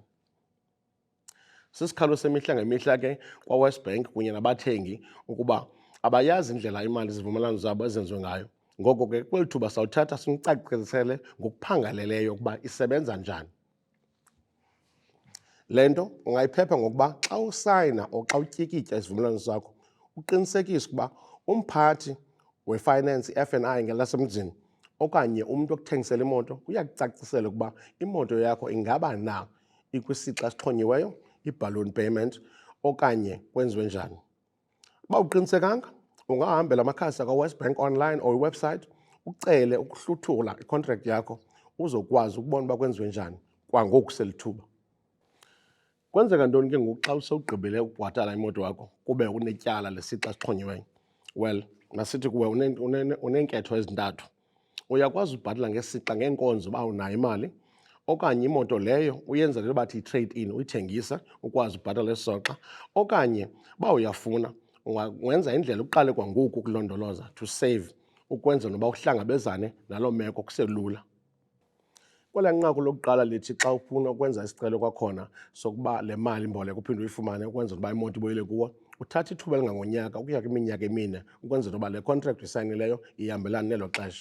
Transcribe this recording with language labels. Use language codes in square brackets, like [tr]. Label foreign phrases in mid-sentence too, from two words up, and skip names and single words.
[xh] Sisikhalo semihla ngemihla ke kwaWest Bank kunye nabathengi ukuba abayazi indlela imali izivumelwano zabo ezenziwe ngayo. Ngoko ke kweli thuba sawuthatha simcacisele ngokuphangaleleyo ukuba isebenza njani. Le nto ungayiphepha ngokuba xa usayina or xa utyikitya isivumelwano sakho uqinisekise ukuba umphathi we-finance, i-F&I ngelasemzini, okanye umntu okuthengisela imoto uyakucacisela ukuba imoto yakho ingaba na ikwisixa esixhonyiweyo, i-balloon payment, okanye kwenziwe njani. Uba uqinisekanga ungahambela amakhasi akwaWest Bank [en] online or [xh] iwebsite ucele ukuhluthula i-contract yakho uzokwazi ukubona uba kwenziwe njani kwangoku selithuba. Kwenzeka ntoni ke ngoku xa usewugqibile ukubhatala imoto yakho kube unetyala lesixa esixhonyiweyo? Well, masithi kuwe uneenketho ezintathu. Uyakwazi ubhatala ngesixa ngeenkonzo uba unayo imali, okanye imoto leyo uyenza le bathi yi- [en] trade in, [xh] uyithengisa ukwazi ubhatala esisoxa, okanye uba uyafuna ungawenza indlela uqale kwangoku ukulondoloza, [en] to save, [xh] ukwenza noba uhlangabezane naloo meko kuselula. Kwelaa nqaku lokuqala lithi xa ufuna ukwenza isicelo kwakhona sokuba le mali mboleko uphinde uyifumane ukwenzela uba imoto ibuyele kuwe, uthatha ithuba elingangonyaka ukuya kwiminyaka emine ukwenzela uba le contract uyisayinileyo ihambelane nelo xesha.